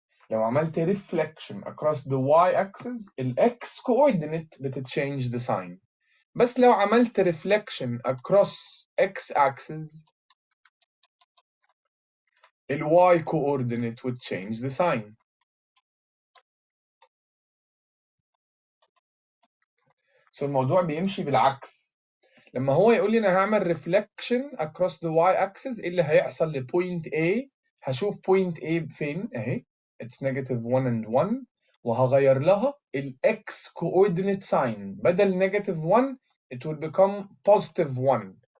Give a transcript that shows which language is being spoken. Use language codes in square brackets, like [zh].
[ar] لو عملت reflection across the y-axis, ال x coordinate بت [en] change the sign. [ar] بس لو عملت reflection [en] across x-axis ال y coordinate would change the sign. [ar] So الموضوع بيمشي بالعكس. لما هو يقول لي انا هعمل reflection [en] across the y axis، [ar] ايه اللي هيحصل لبوينت A؟ هشوف بوينت A فين اهي، [en] it's negative 1 and 1، [ar] وهغير لها ال x coordinate sign، بدل negative 1 [en] it will become positive 1.